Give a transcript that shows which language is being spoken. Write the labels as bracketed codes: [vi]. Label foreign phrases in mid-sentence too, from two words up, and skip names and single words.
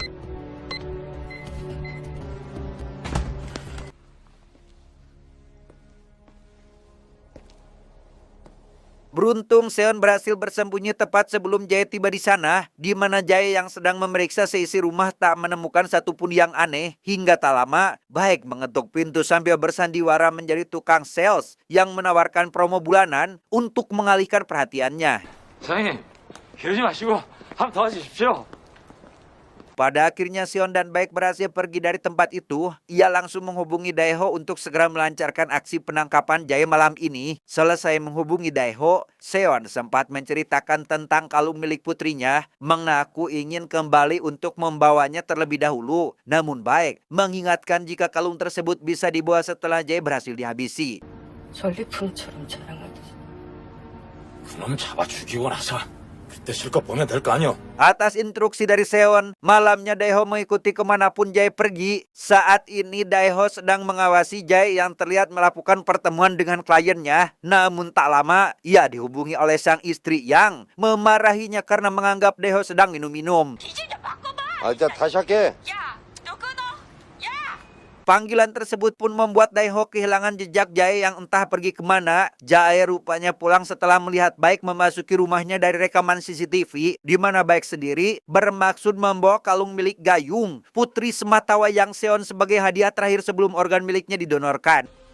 [id] Beruntung Seon berhasil bersembunyi tepat sebelum Jae tiba di sana, di mana Jae yang sedang memeriksa seisi rumah tak menemukan satupun yang aneh. Hingga tak lama, Baek mengetuk pintu sambil bersandiwara menjadi tukang sales yang menawarkan promo bulanan untuk mengalihkan perhatiannya. [ko] 사장님, 이러지 마시고 한번 더 하십시오. [id] Pada akhirnya Seon dan Baek berhasil pergi dari tempat itu. Ia langsung menghubungi Daeho untuk segera melancarkan aksi penangkapan Jae malam ini. Selesai menghubungi Daeho, Seon sempat menceritakan tentang kalung milik putrinya, mengaku ingin kembali untuk membawanya terlebih dahulu. Namun Baek mengingatkan jika kalung tersebut bisa dibawa setelah Jae berhasil dihabisi. [ko] 전리품처럼 자랑하듯이. 그놈 잡아 죽이고 나서 그때 실컷 보면 될 거 아니오. [id] Atas instruksi dari Seon, malamnya Daeho mengikuti kemanapun Jae pergi. Saat ini Daeho sedang mengawasi Jae yang terlihat melakukan pertemuan dengan kliennya. Namun tak lama, ia dihubungi oleh sang istri yang memarahinya karena menganggap Daeho sedang minum-minum. [ko] 자 다시 할게. [id] Panggilan tersebut pun membuat Daeho kehilangan jejak Jae yang entah pergi kemana. Jae rupanya pulang setelah melihat Baek memasuki rumahnya dari rekaman CCTV, di mana Baek sendiri bermaksud membawa kalung milik Gayung, putri sematawayang Seon sebagai hadiah terakhir sebelum organ miliknya didonorkan.